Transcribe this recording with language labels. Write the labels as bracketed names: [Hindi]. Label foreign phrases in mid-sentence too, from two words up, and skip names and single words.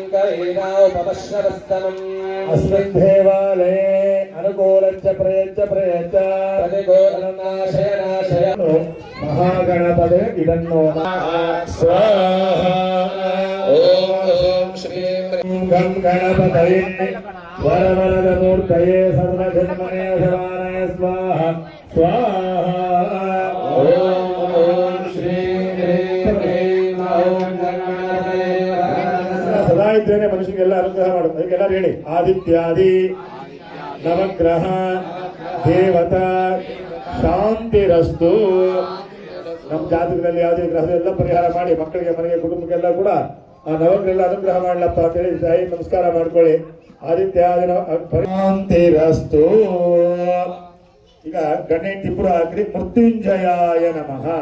[Sanskrit] कवीनामुपमश्रवस्तमम् अस्मिन् देवालये अनुकूलञ्च प्रयच्च प्रतिकूलनाशय नाशय महागणपते इदन्नो स्वाहा ॐ श्रीं गं गणपतये वरवरदमूर्तये सर्वजन्मने शवानाय स्वाहा स्वाहा ॐ श्रीं ह्रीं [Kannada] ಸದಾ ಇದ್ದೇನೆ ಮನುಷ್ಯನಿಗೆಲ್ಲ ಅನುಗ್ರಹ ಮಾಡುತ್ತೆ ಅದಕ್ಕೆಲ್ಲ ಹೇಳಿ [Sanskrit] ಆದಿತ್ಯಾದಿ ನವಗ್ರಹ ದೇವತಾ ಶಾಂತಿರಸ್ತು [Kannada] ನಮ್ಮ ಜಾತಕದಲ್ಲಿ ಯಾವುದೇ ಗ್ರಹದ ಎಲ್ಲ ಪರಿಹಾರ ಮಾಡಿ ಮಕ್ಕಳಿಗೆ ಮನೆಗೆ ಕುಟುಂಬಕ್ಕೆಲ್ಲ ಕೂಡ ಆ ನವಗ್ರಹ ಅನುಗ್ರಹ ಮಾಡ್ಲಪ್ಪ ಅಂತ ಹೇಳಿ ತಾಯಿ ನಮಸ್ಕಾರ ಮಾಡ್ಕೊಳ್ಳಿ [Sanskrit] ಆದಿತ್ಯಾದಿ ಶಾಂತಿರಸ್ತು [Kannada] ಈಗ ಗಣೇಟಿಪುರ ಹಾಕಿ [Sanskrit] ಮೃತ್ಯುಂಜಯಾಯ ನಮಃ